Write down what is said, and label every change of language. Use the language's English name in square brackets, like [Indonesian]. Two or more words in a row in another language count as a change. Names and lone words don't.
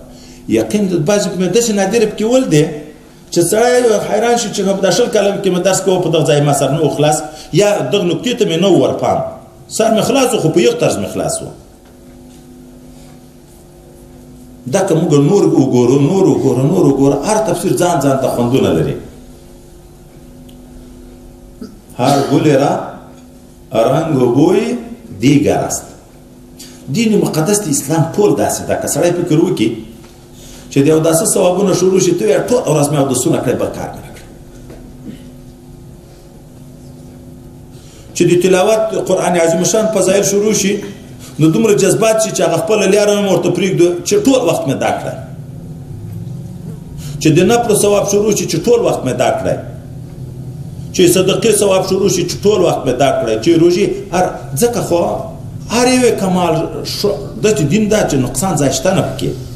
[Pashto] یقین د بعضې په مې داسې نادر پکې ول دی چې سړی حیران شي چې په دا 20 کاله کې مې درس کوه په دغه ځای ما سر نه و خلاص، یا دغه نکتې ته مې نه و ورپام، سر مې خلاص و خو په یو طرز مې خلاص و. دا که موږ نور وګورو هر تفسیر ځان ځان ته خوندونه لري. [Persian] هر گل را رنگ و بوی دیگر است. [Pashto] دین مقدس د اسلام ټول داسې ده که سړی فکر وکړي چې د یو داسې ثوابونه شروع شي ته یې ټول ورځ مې اودسونه کړی بل کار مې نه کړی، چې د تلاوت قرآن عظیم شان فضایل شروع شي نو دومره جذبات شي چې هغه خپله لیاره هم ورته پرېږدو چې ټول وخت مې دا کړی، چې د نفلو ثواب شروع شي چې ټول وخت مې دا کړی، چې صدقې ثواب شروع شي چې ټول وخت مې دا کړی، چې روژې ځکه خو هر یو کمال داسې دین دا چې نقصان ځای شته نه پکې.